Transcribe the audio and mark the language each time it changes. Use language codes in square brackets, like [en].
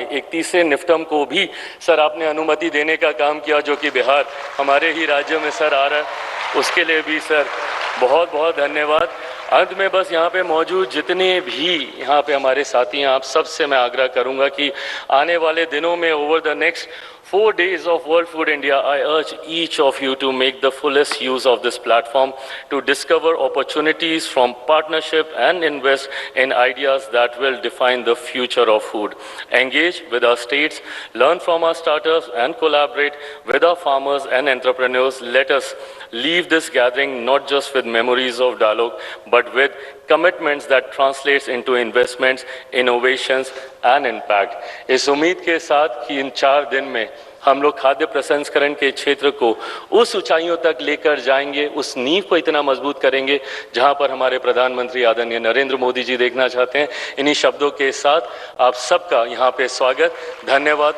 [hi] एक तीसरे निफ्टम को भी सर आपने अनुमति देने का काम किया जो कि बिहार हमारे ही राज्य में सर आ रहा है। उसके लिए भी सर बहुत बहुत धन्यवाद। अंत में बस यहाँ पे मौजूद जितने भी यहाँ पे हमारे साथी हैं, आप सबसे मैं आग्रह करूँगा कि आने वाले दिनों में [en] Over the next 4 days of World Food India, I urge each of you to make the fullest use of this platform to discover opportunities from partnership and invest in ideas that will define the future of food. Engage with our states, learn from our startups, and collaborate with our farmers and entrepreneurs. Let us leave this gathering not just with memories of dialogue, but with commitments that translates into investments, innovations and impact. [hi] इस उम्मीद के साथ कि इन 4 दिन में हम लोग खाद्य प्रसंस्करण के क्षेत्र को उस ऊंचाइयों तक लेकर जाएंगे, उस नींव को इतना मजबूत करेंगे जहां पर हमारे प्रधानमंत्री आदरणीय नरेंद्र मोदी जी देखना चाहते हैं। इन्हीं शब्दों के साथ आप सबका यहां पे स्वागत, धन्यवाद।